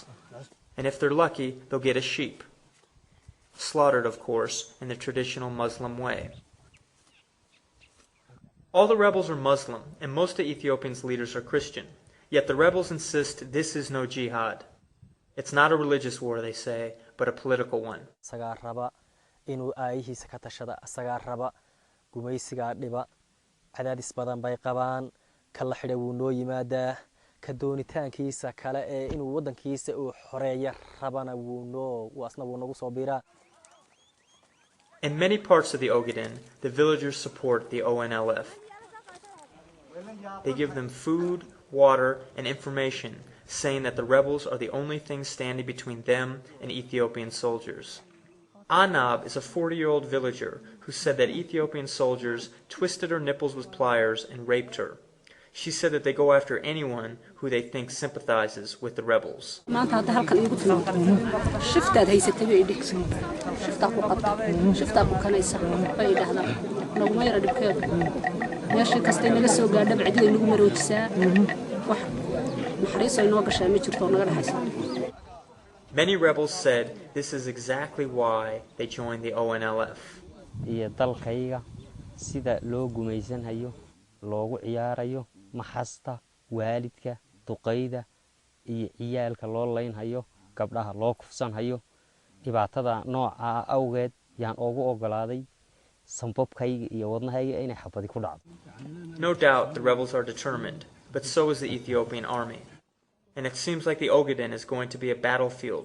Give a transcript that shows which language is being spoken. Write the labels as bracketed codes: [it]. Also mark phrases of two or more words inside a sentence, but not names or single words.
[en] And if they're lucky, they'll get a sheep. Slaughtered, of course, in the traditional Muslim way. All the rebels are Muslim, and most of Ethiopia's leaders are Christian. Yet the rebels insist this is no jihad. It's not a religious war, they say, but a political one. [so] cadaadis badan bay qabaan kala xidhay wuu noo yimaadaa ka doonitaankiisa kale ee inuu wadankiisa uu xoreeyo rabana wuu asna wuu nagu soo biiraa. [en] In many parts of the Ogaden, the villagers support the ONLF. They give them food, water, and information, saying that the rebels are the only thing standing between them and Ethiopian soldiers. Anab is a 40-year-old villager who said that Ethiopian soldiers twisted her nipples with pliers and raped her. She said that they go after anyone who they think sympathizes with the rebels. [so] maanta hadda halkan iigu timaado shiftaad haysatay bay dhigsan shiftaa ku qabta shiftaa ku kanaysa bay dhahdaa naguma yara dhibkeedu meeshii kastay naga soo gaadhaba cididay nagu maroojisaa wax naxariiso inoo gashaa ma jirto naga dhaxaysa. [en] Many rebels said this is exactly why they joined the ONLF. [so] iyo dalkayga sida loo gumaysan hayo loogu ciyaarayo maxasta waalidka duqeyda iyo ciyaalka loo leyn hayo gabdhaha loo kufsan hayo dhibaatada nooca awgeed yaan ugu ogolaaday sanbabkayga iyo wadnahayga inay xabadi ku dhacdo. [en] No doubt the rebels are determined, but so is the Ethiopian army. And it seems like the Ogaden is going to be a battlefield